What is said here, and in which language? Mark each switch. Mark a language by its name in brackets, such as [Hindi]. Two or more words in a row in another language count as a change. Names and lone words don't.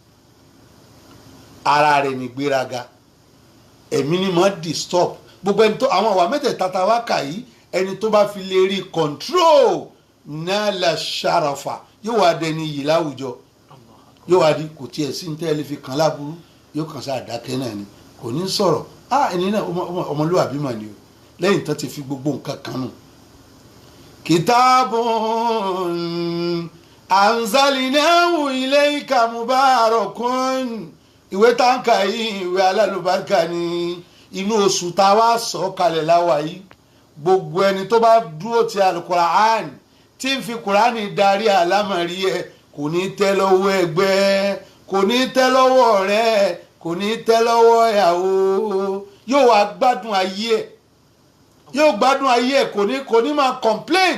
[Yoruba] ara rẹ̀ ni gbéraga, ẹ̀mí ni mo disturb gbogbo ẹni tó àwọn àwa mẹ́tẹ̀ẹ̀ta tá a wá kà yìí ẹni tó bá fi lè rí control náà la ṣàràfà yóò wá dẹni yìí láwùjọ, yóò wá di kò tiẹ̀ sí ní tẹ́lẹ̀ fi kàn láburú, yóò kàn sáà dákẹ́ náà ni kò ní sọ̀rọ̀ ẹni náà ọmọlúwàbí mà ni o lẹ́yìn tó ti fi gbogbo nǹkan kan nù. [Arabic] كتاب أنزلناه إليك مبارك, [Yoruba] ìwé táǹkà yìí ìwé alálùbáríkà ni, inú oṣù tá a wá sọ kalẹ̀ láwa yìí gbogbo ẹni tó bá dúró ti alukura'an tí ń fi kura'ani darí àlámọ̀rí ẹ kò ní tẹ́ lọ́wọ́ ẹgbẹ́, kò ní tẹ́ lọ́wọ́ ọ̀rẹ́, kò ní tẹ́ lọ́wọ́ ìyàwó, yóò wá gbádùn ayé ẹ̀, yóò gbádùn ayé ẹ̀, kò ní máa complain.